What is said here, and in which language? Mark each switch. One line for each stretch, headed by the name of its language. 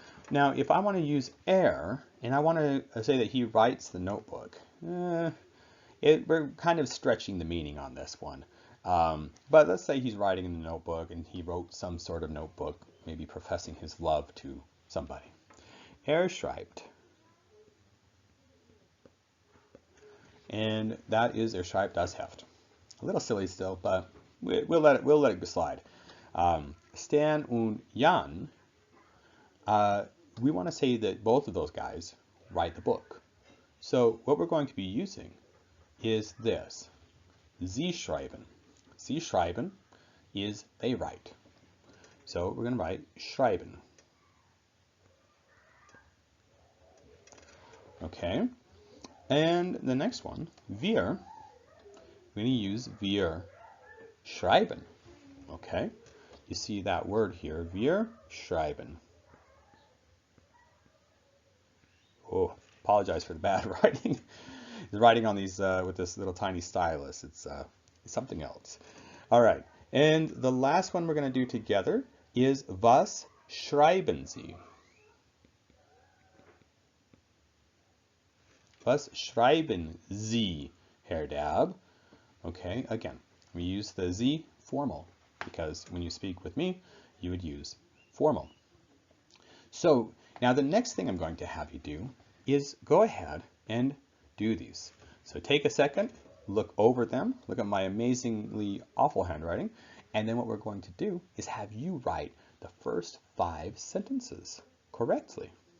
English: Now, if I want to use and I want to say that he writes the notebook, we're kind of stretching the meaning on this one. But let's say he's writing in the notebook and he wrote some sort of notebook, maybe professing his love to somebody.
German: Schreibt.
English: And that is
German: schreibt das Heft.
English: A little silly still, but we'll let it slide. Stan und Jan, we want to say that both of those guys write the book. So what we're going to be using is this.
German: Sie schreiben. Sie schreiben
English: is they write. So we're going to write schreiben. Okay. And the next one, wir, we're going to use
German: wir schreiben.
English: Okay. You see that word here,
German: wir schreiben.
English: Oh, apologize for the bad writing. Writing on these with this little tiny stylus. It's something else. All right. And the last one we're going to do together is
German: was schreiben Sie? Was schreiben Sie, Herr Dab?
English: Okay, again, we use the Sie formal because when you speak with me, you would use formal. So now the next thing I'm going to have you do is go ahead and do these. So take a second, look over them, look at my amazingly awful handwriting, and then what we're going to do is have you write the first 5 sentences correctly.